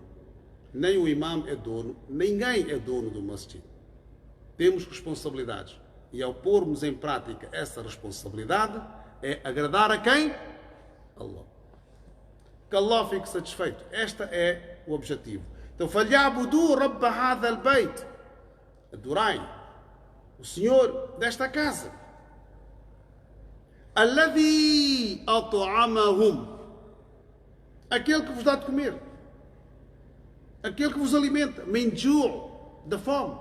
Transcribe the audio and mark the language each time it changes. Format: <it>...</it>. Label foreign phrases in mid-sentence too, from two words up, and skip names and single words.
<pt>Nem o imam é dono, ninguém é dono do masjid. Temos responsabilidades. E ao pormos em prática essa responsabilidade, é agradar a quem? Allah. Que Allah fique satisfeito. Este é o objetivo. Então,</pt> <ar>فليعبدوا رب هذا البيت.</ar> <pt>Adorai o Senhor desta casa.</pt> <ar>الذي أطعمهم.</ar> <pt>Aquele que vos dá de comer. Aquele que vos alimenta, menju, da fome.</pt>